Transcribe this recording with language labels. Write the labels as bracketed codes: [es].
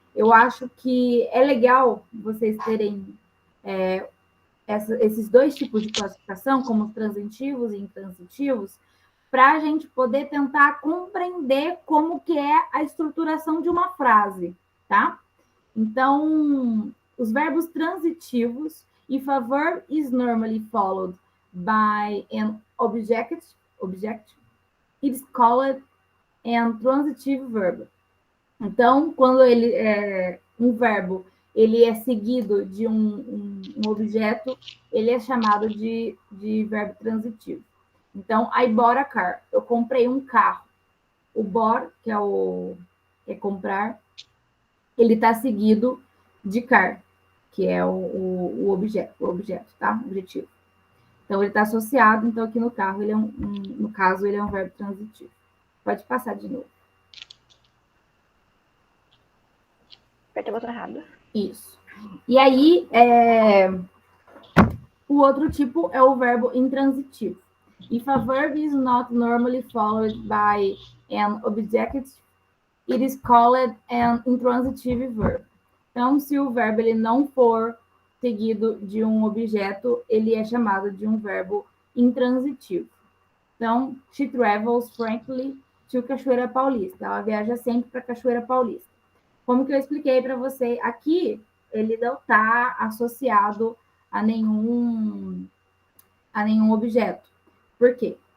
[pt] Eu acho que é legal vocês terem esses 2 tipos de classificação, como os transitivos e intransitivos, para a gente poder tentar compreender como que é a estruturação de uma frase, tá? Então, os verbos transitivos, [en] if a verb is normally followed by an object, it is called an transitive verb. [pt] Então, quando um verbo ele é seguido de um objeto, ele é chamado de verbo transitivo. Então, [en] I bought a car. [pt] Eu comprei um carro. O bought, que é comprar, ele está seguido de car, que é o objeto, tá? Objetivo. Então, ele está associado, então aqui no carro, no caso, ele é um verbo transitivo. Pode passar de novo. Apertei o botão errado. Isso. E aí, o outro tipo é o verbo intransitivo. [en] If a verb is not normally followed by an object, it is called an intransitive verb. [pt] Então, se o verbo ele não for seguido de um objeto, ele é chamado de um verbo intransitivo. Então, [en] she travels frequently to Cachoeira Paulista. [pt] Ela viaja sempre para Cachoeira Paulista. Como que eu expliquei para você, aqui ele não está associado a nenhum objeto. Por quê?